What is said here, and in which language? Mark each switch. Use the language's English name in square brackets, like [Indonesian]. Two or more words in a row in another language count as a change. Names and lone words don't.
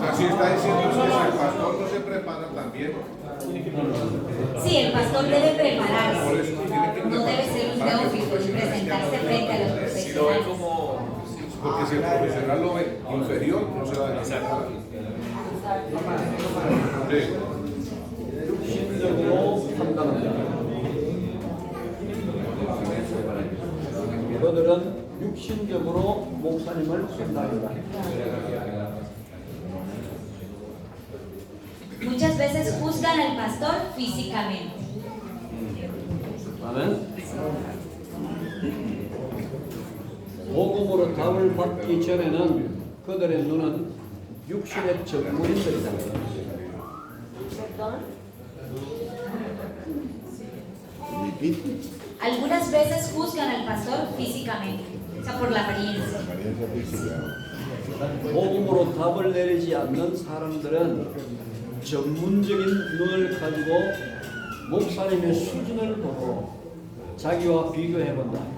[Spanish] Así está diciendo que si el pastor no se prepara también. Sí, el pastor debe Por prepararse. eso tiene que No debe ser un neófito y presentarse frente a los Si lo ve profesionales. como. Porque si el profesional lo ve inferior, no se va a dejar. Sí. [Korean] 육신적으로 판단한다. 그들은 육신적으로 목사님을 판단한다. [Spanish] Muchas veces juzgan al pastor físicamente. [Korean] 아멘. 복음으로 답을 받기 전에는 그들의 눈은 육신의 전문인들이다. [Spanish] Algunas veces juzgan al pastor físicamente, o sea, por la apariencia. [Korean] 복음으로 답을 내리지 않는 사람들은 전문적인 눈을 가지고 목사님의 수준을 보고 자기와 비교해 본다.